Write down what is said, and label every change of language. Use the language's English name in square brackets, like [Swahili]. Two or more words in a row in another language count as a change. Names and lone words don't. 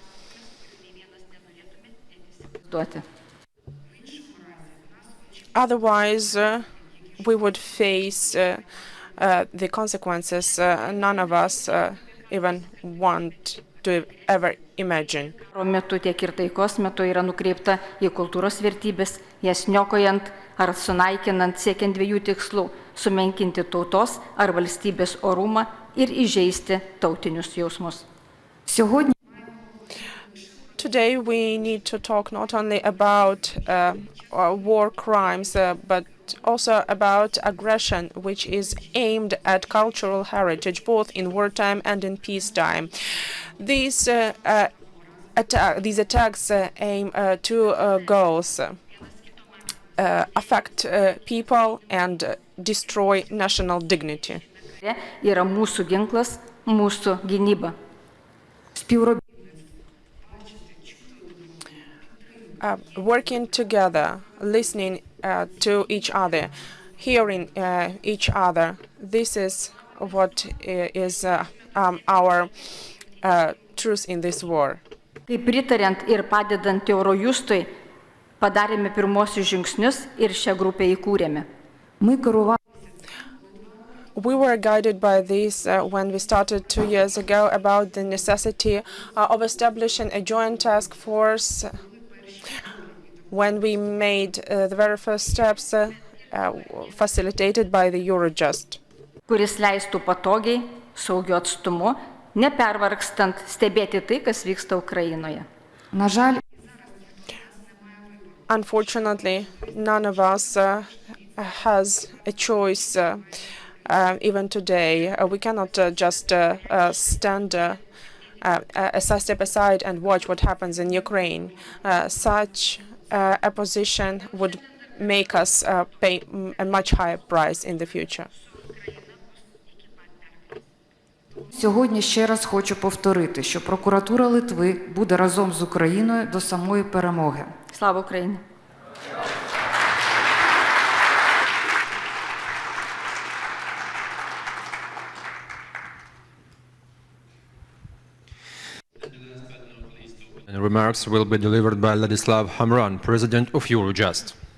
[English] Otherwise, we would face the consequences none of us even want to ever imagine. [Lithuanian] Metu tiek ir taikos metu yra nukreipta į kultūros vertybės, jas niokojant ar sunaikinant siekiant dviejų tikslų – sumenkinti tautos ar valstybės orumą ir įžeisti tautinius jausmus. [Ukrainian] сьогодні [English] Today we need to talk not only about war crimes, but also about aggression, which is aimed at cultural heritage, both in wartime and in peacetime. These attacks aim two goals. affect people and destroy national dignity. [Lithuanian] Yra mūsų ginklas, mūsų gynyba. [English] Working together, listening to each other, hearing each other. This is what is our truth in this war. [Lithuanian] Kaip pritariant ir padedant Eurojustui, padarėme pirmosius žingsnius ir šią grupę įkūrėme. [English] We were guided by this when we started 2 years ago about the necessity of establishing a joint task force. When we made the very first steps facilitated by the Eurojust. [Lithuanian] Kuris leistų patogiai, saugiu atstumu, nepervargstant stebėti tai, kas vyksta Ukrainoje. [English] Unfortunately, none of us has a choice even today. We cannot just stand step aside and watch what happens in Ukraine. Such a position would make us pay a much higher price in the future. [Ukrainian] Сьогодні ще раз хочу повторити, що прокуратура Литви буде разом з Україною до самої перемоги. Слава Україні! [English] Remarks will be delivered by Ladislav Hamran, President of Eurojust.